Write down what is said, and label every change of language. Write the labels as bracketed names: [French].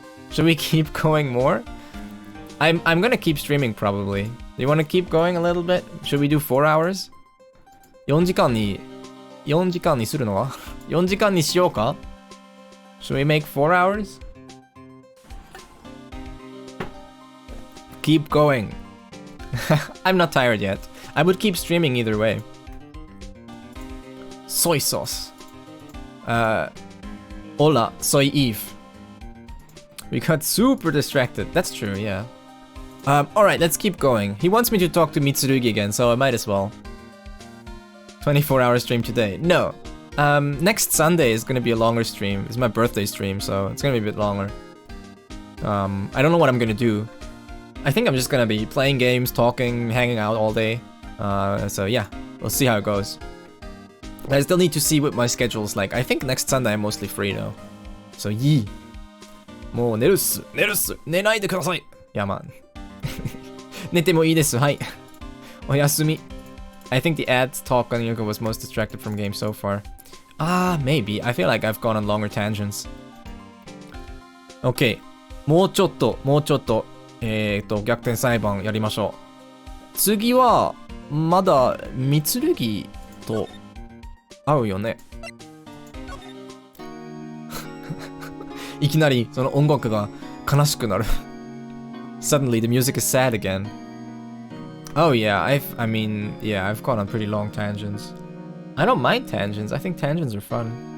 [English] Should we keep going more? I'm gonna keep streaming probably. Do you wanna keep going a little bit? Should we do 4 hours? [Japanese] 4時間にするのは4時間にしようか [English] Should we make 4 hours? Keep going. I'm not tired yet. I would keep streaming either way. Soy sauce. [Spanish] Hola, soy [English] Eve. We got super distracted. That's true, yeah. Alright, let's keep going. He wants me to talk to Mitsurugi again, so I might as well. 24-hour stream today. No. Next Sunday is gonna be a longer stream. It's my birthday stream, so it's gonna be a bit longer. I don't know what I'm gonna do. I think I'm just gonna be playing games, talking, hanging out all day. So yeah, we'll see how it goes. I still need to see what my schedule's like. I think next Sunday I'm mostly free though. So yee. [Japanese] もう寝るっす。寝ないでください。 [English] Yeah, man. [Japanese] 寝てもいいです。はい。おやすみ。 [English] I think the ads talk on Yuka was most distracted from game so far. Maybe. I feel like I've gone on longer tangents. [Japanese] Okay. もうちょっと。逆転裁判やりましょう。次は、まだ、Mitsurugiと会うよね。いきなり、その音楽が悲しくなる。 [English] Suddenly, the music is sad again. Oh yeah, I've gone on pretty long tangents. I don't mind tangents. I think tangents are fun.